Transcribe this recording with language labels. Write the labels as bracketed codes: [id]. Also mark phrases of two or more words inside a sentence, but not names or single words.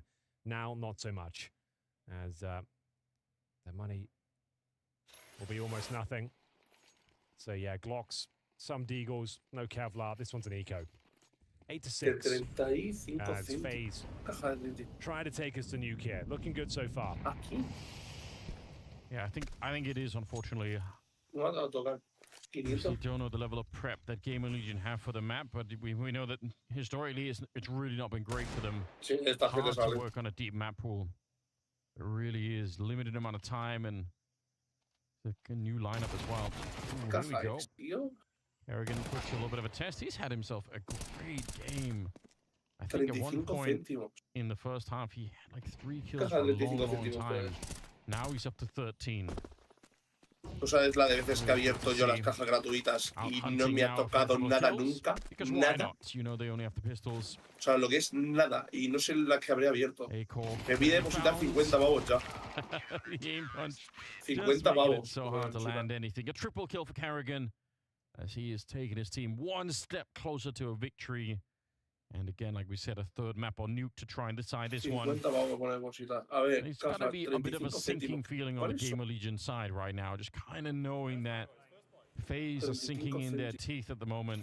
[en] Now, not so much, as their money will be almost nothing. So yeah, Glocks, some Deagles, no Kevlar. This one's an eco. 8-6. As FaZe trying to take us to nuke here. Looking good so far. Yeah, I think it is, unfortunately. [es] No, no, tocar. [en] We don't know the level of prep that Gamer Legion have for the map, but we know that historically it's really not been great for them. Hard to work on a deep map pool. It really is. Limited amount of time and a new lineup as well. Ooh, here we go. Kerrigan puts a little bit of a test. He's had himself a great game. I think at one point in the first half, he had like 3 kills for a long time. Now he's up to 13. [es] No sabes la de veces que he abierto yo las cajas gratuitas y no me ha tocado nada nunca. Nada. O sea, lo que es nada. Y no sé la que habré abierto. Me pide depositar 50 pavos ya. 50 pavos. [en] So hard to land anything. A triple kill for Carrigan as he is taking his team one step closer to a victory. And again, like we said, a third map on nuke to try and decide this one. It's got to be a bit of a sinking feeling on the Gamer Legion side right now, just kind of knowing that Faze are sinking in their teeth at the moment.